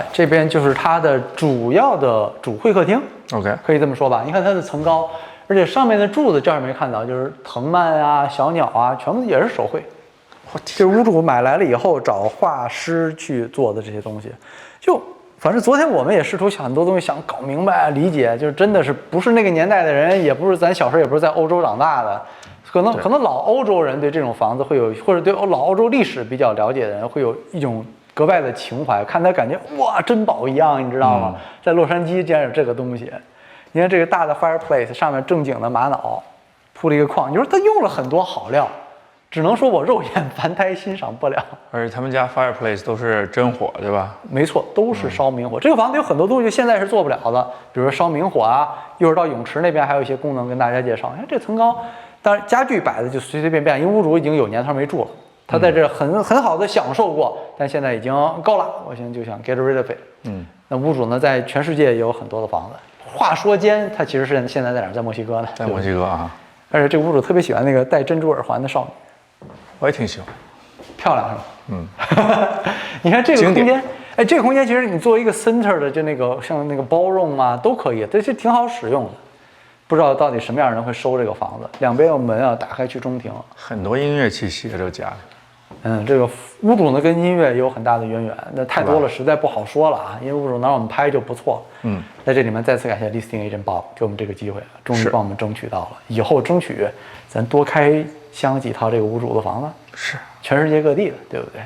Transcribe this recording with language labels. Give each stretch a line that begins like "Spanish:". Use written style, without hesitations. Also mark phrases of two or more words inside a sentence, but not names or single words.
Chinese: 這邊就是它的主要的主會客廳。OK， 可以這麼說吧？你看它的層高，而且上面的柱子這兒沒看到，就是藤蔓啊、小鳥啊，全部也是手繪。這屋主買來了以後找畫師去做的這些東西，就。反正昨天我們也試圖很多東西想搞明白理解，就是真的是不是那個年代的人，也不是咱小時候也不是在歐洲長大的，可能老歐洲人對這種房子會有，或者對老歐洲歷史比較了解的人會有一種格外的情懷，看他感覺哇珍寶一樣，你知道嗎？在洛杉磯竟然有這個東西，你看這個大的 fireplace 上面正經的瑪瑙鋪了一個框，你說他用了很多好料。只能說我肉眼凡胎欣賞不了，而且他們家 fireplace 都是真火，對吧？沒錯，都是燒明火。這個房子有很多東西現在是做不了的，比如說燒明火啊。一會兒到泳池那邊還有一些功能跟大家介紹。你看這層高，當然家具擺的就隨隨便便，因為屋主已經有年頭沒住了，他在這很好的享受過，但現在已經夠了，我現在就想
English: get rid of it。
Chinese: 那屋主呢，在全世界也有很多的房子。話說間，他其實是現在在哪兒？在墨西哥呢？在墨西哥啊。而且這個屋主特別喜歡那個戴珍珠耳環的少女。我也挺喜歡，漂亮是吧？你看這個空間，哎，這個空間其實你作為一個 center 的，就那個像那個 ballroom 啊，都可以，這是挺好使用的。不知道到底什麼樣的人會收這個房子，兩邊有門啊，打開去中庭，很多音樂氣息這個家裡。這個屋主呢跟音樂也有很大的淵源，那太多了實在不好說了啊，因為屋主能讓我們拍就不錯了。在這裡面再次感謝
English: listing agent
Chinese: Bob 給我們這個機會，終於幫我們爭取到了，以後爭取咱多開箱幾套這個屋主的房子，是全世界各地的，對不對？